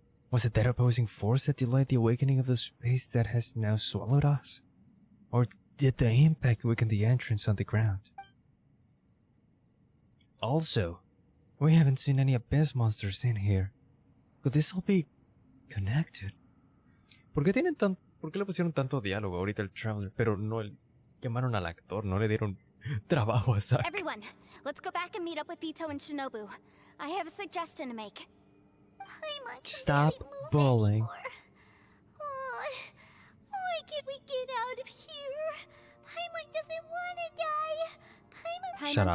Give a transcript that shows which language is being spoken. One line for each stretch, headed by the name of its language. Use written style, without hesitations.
English: Was it that opposing force that delayed the awakening of the space that has now swallowed us? Or did the impact weaken the entrance on the ground? Also, we haven't seen any abyss monsters in here. Could this all be connected?
Spanish: ¿Por qué le pusieron tanto diálogo ahorita el Traveler? Pero no llamaron al actor, no le dieron trabajo a Zack.
English: Everyone, let's go back and meet up with Ito and Shinobu. I have a suggestion to make. Paimon can Stop barely move bullying. anymore. Oh, why can't we get out of here? Paimon doesn't want to die. Paimon... Shut up.